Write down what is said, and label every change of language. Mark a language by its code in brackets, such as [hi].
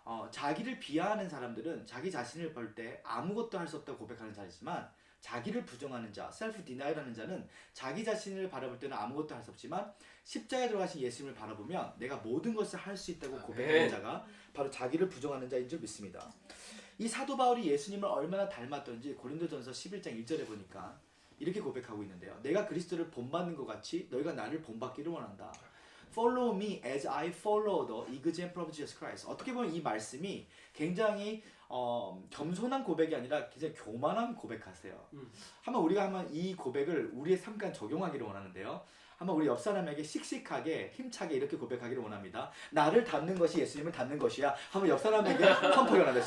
[ko] 자기를 비하하는 사람들은 자기 자신을 볼 때 아무것도 할 수 없다고 고백하는 자이지만 자기를 부정하는 자, self denial하는 자는 자기 자신을 바라볼 때는 아무것도 할 수 없지만 십자가에 들어가신 예수님을 바라보면 내가 모든 것을 할 수 있다고 고백하는 자가 바로 자기를 부정하는 자인 줄 믿습니다. 이 사도 바울이 예수님을 얼마나 닮았던지 고린도전서 11장 1절에 보니까 이렇게 고백하고 있는데요. 내가 그리스도를 본받는 것 같이 너희가 나를 본받기를 원한다. [en] Follow me as I follow the example of Jesus Christ. [ko] 어떻게 보면 이 말씀이 굉장히 겸손한 고백이 아니라 굉장히 교만한 고백하세요. 한번 우리가 이 고백을 우리의 삶까지 적용하기를 원하는데요. 한번 우리 옆 사람에게 씩씩하게 힘차게 이렇게 고백하기를 원합니다. 나를 닮는 것이 예수님을 닮는 것이야. 한번 옆 사람에게 선포 원합니다.